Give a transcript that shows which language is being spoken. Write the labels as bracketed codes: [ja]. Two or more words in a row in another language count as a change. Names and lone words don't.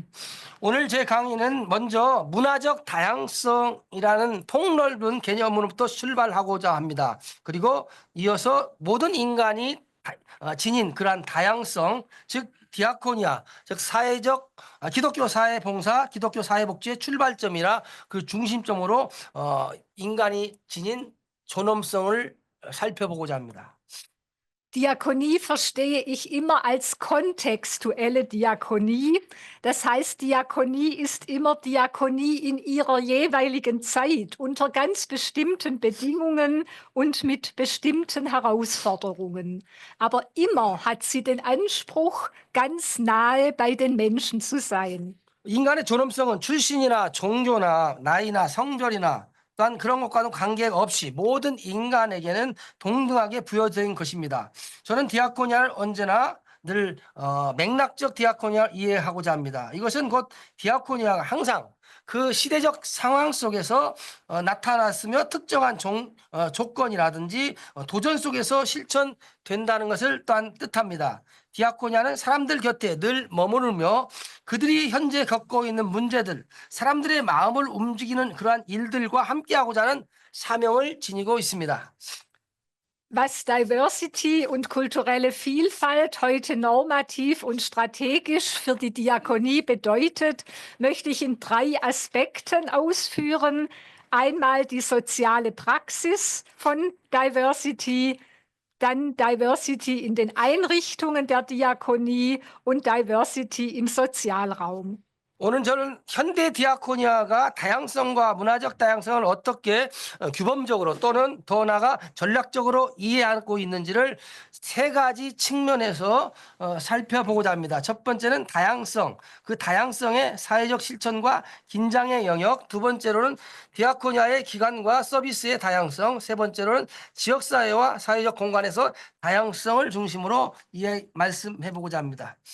[ko] 오늘 제 강의는 먼저 문화적 다양성이라는 폭넓은 개념으로부터 출발하고자 합니다. 그리고 이어서 모든 인간이 지닌 그러한 다양성, 즉 디아코니아, 즉 사회적 기독교 사회 봉사, 기독교 사회 복지의 출발점이라 그 중심점으로 인간이 지닌 존엄성을 살펴보고자 합니다. [de] Diakonie verstehe ich immer als kontextuelle Diakonie. Das heißt, Diakonie ist immer Diakonie in ihrer jeweiligen Zeit, unter ganz bestimmten Bedingungen und mit bestimmten Herausforderungen. Aber immer hat sie den Anspruch, ganz nahe bei den Menschen zu sein. [ko] 인간의 존엄성은 출신이나 종교나 나이나 성별이나 또한 그런 것과는 관계없이 모든 인간에게는 동등하게 부여된 것입니다. 저는 디아코니아를 언제나 늘 맥락적 디아코니아를 이해하고자 합니다. 이것은 곧 디아코니아가 항상 그 시대적 상황 속에서 나타났으며 특정한 조건이라든지 도전 속에서 실천된다는 것을 또한 뜻합니다. 디아코니아는 사람들 곁에 늘 머무르며 그들이 현재 겪고 있는 문제들, 사람들의 마음을 움직이는 그러한 일들과 함께하고자 하는 사명을 지니고 있습니다. [de] Was Diversity und kulturelle Vielfalt heute normativ und strategisch für die Diakonie bedeutet, möchte ich in 3 Aspekten ausführen. Einmal die soziale Praxis von Diversity, dann Diversity in den Einrichtungen der Diakonie und Diversity im Sozialraum. [ko] 오늘 저는 현대 디아코니아가 다양성과 문화적 다양성을 어떻게 규범적으로 또는 더 나아가 전략적으로 이해하고 있는지를 3가지 측면에서 살펴보고자 합니다. 첫 번째는 다양성, 그 다양성의 사회적 실천과 긴장의 영역, 두 번째로는 디아코니아의 기관과 서비스의 다양성, 세 번째로는 지역사회와 사회적 공간에서 다양성을 중심으로 말씀해보고자 합니다.